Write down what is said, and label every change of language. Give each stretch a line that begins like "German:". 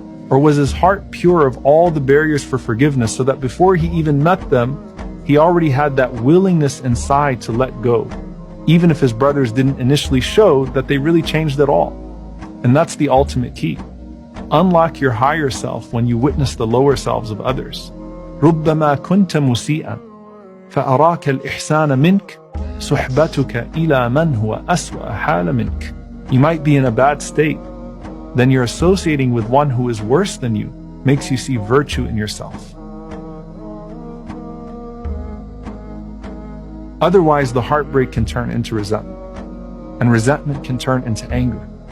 English: Or was his heart pure of all the barriers for forgiveness so that before he even met them, he already had that willingness inside to let go, even if his brothers didn't initially show that they really changed at all? And that's the ultimate key. Unlock your higher self when you witness the lower selves of others.
Arabic: ربما كنت مسيئا فأراك الإحسان منك صحبتك إلى من هو أسوأ حال منك.
English: You might be in a bad state, then you're associating with one who is worse than you makes you see virtue in yourself. Otherwise, the heartbreak can turn into resentment, and resentment can turn into anger.